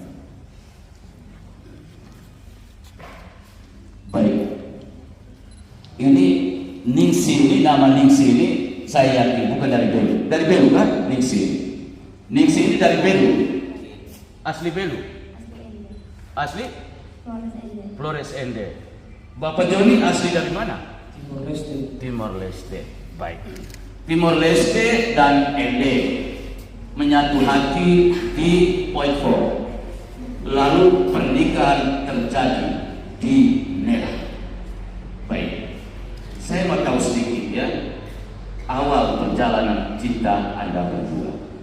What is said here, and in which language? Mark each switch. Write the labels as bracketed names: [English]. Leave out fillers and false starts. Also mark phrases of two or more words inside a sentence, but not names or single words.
[Indonesian] Baik, ini Ningsih ini, nama Ningsih ini saya yakin bukan dari Belu. Dari Belu kan Ningsih? Ningsih ini dari Belu. Asli Belu? Asli? Flores Ende. Bapak Joni asli dari mana? Timor Leste. Timor Leste. Baik. Timor Leste dan Ende menyatu hati di Poitrou. Lalu pernikahan terjadi di Nera. Baik. Saya mau tahu sedikit ya, awal perjalanan cinta Anda berdua.